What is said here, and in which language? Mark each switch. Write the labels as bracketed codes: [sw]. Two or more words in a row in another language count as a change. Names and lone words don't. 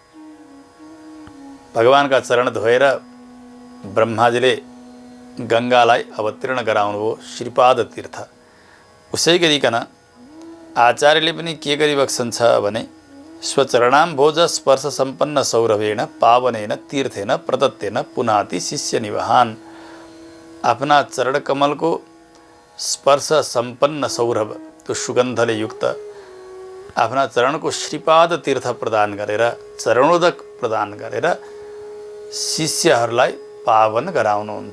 [ne] भगवानका चरण धोएर ब्रह्माजीले गङ्गालाई अवतीर्ण गराउनु हो, श्रीपाद तीर्थ। उसै गरिकन आचार्यले पनि के गरिबक्सन्छ भने [sa] स्वचरणाम्भोज स्पर्श सम्पन्न सौरभेण पावनेन तीर्थेन प्रदत्तेन पुनाति शिष्य निवहान। [ne] आफ्ना चरण कमलको स्पर्श सम्पन्न सौरभ, त्यो सुगन्धले युक्त आफ्ना चरणको श्रीपाद तीर्थ प्रदान गरेर, चरणोदक प्रदान गरेर शिष्यहरूलाई पावन गराउनुहुन्छ।